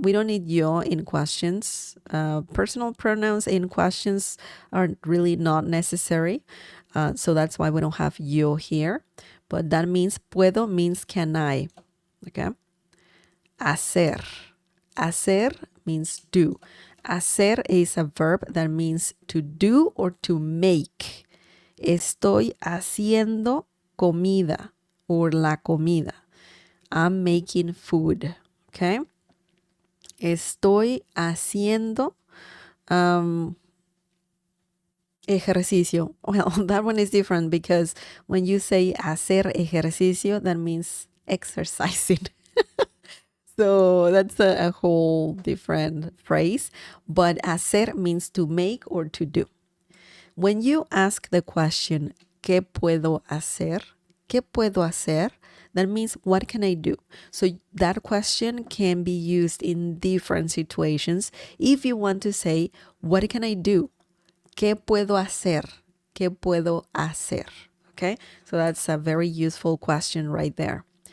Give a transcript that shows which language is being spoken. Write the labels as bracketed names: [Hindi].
[English] We don't need yo in questions. Personal pronouns in questions are really not necessary. So that's why we don't have yo here. But that means puedo means can I. Okay. Hacer. Hacer means do. Hacer is a verb that means to do or to make. [Spanish] Estoy haciendo comida or la comida. [English] I'm making food. Okay. [Spanish] Estoy haciendo ejercicio. [English] Well, that one is different because when you say hacer ejercicio, that means exercising. So that's a whole different phrase. But hacer means to make or to do. When you ask the question, [Spanish] ¿qué puedo hacer? ¿Qué puedo hacer? [English] That means, what can I do? So that question can be used in different situations. If you want to say, what can I do? [Spanish] ¿Qué puedo hacer? ¿Qué puedo hacer? [English] Okay, so that's a very useful question right there.